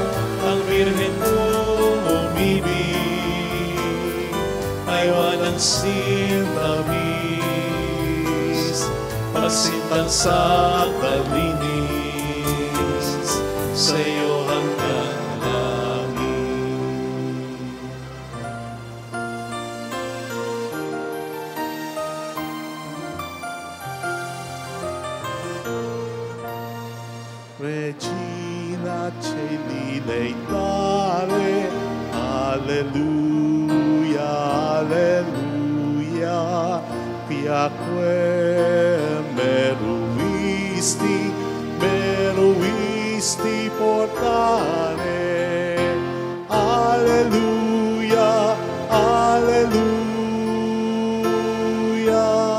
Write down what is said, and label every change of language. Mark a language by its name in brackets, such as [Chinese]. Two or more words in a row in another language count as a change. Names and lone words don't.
[Filipino] Ang Birhen kong umibig ay walang sintamis, pagsintang sa kalinis, sa'yo hanggang langit. [Latin] Regina Coeli Laetare, alleluia, alleluia, piaque meruisti, meruisti portare, alleluia, alleluia.